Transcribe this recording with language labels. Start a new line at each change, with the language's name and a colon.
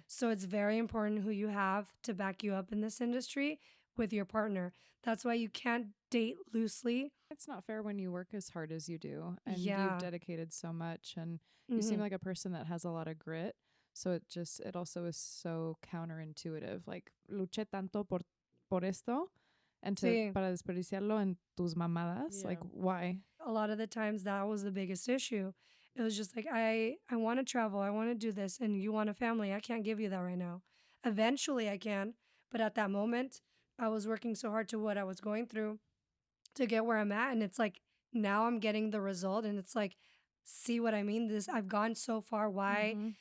English: So it's very important who you have to back you up in this industry, with your partner. That's why you can't date loosely. It's not fair when you work as hard as you do and Yeah. you've dedicated so much, and you seem like a person that has a lot of grit. So it also is so counterintuitive.
Spanish: Like, luché tanto por esto
English: and
Spanish: Sí. para desperdiciarlo en tus mamadas.
English: Yeah. Like, why? A lot of the times that was the biggest issue. It was just like, I want to travel, I want to do this, and you want a family. I can't give you that right now. Eventually I can, but at that moment I was working so hard to what I was going through to get where I'm at, and it's like now I'm getting the result, and it's like, see what I mean? This I've gone so far. Why?